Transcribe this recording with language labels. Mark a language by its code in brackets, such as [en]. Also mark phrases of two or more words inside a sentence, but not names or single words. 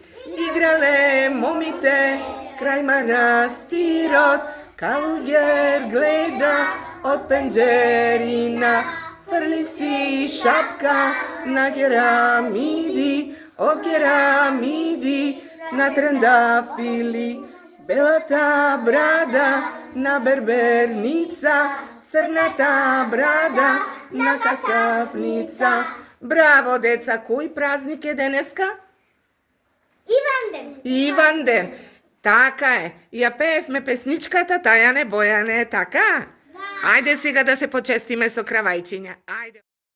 [mk] Играле момите, крај манастирот, калуѓер гледа од пенџерина, врли си шапка на керамиди, од керамиди на трендафили, бела та брада на берберница, црната брада на касапница. Браво, деца, који празник је денеска? Иванден. Така е. Я пеевме песничката Тајане Бојане, така? Ајде сега да се почестиме со кравајчиња. Ајде.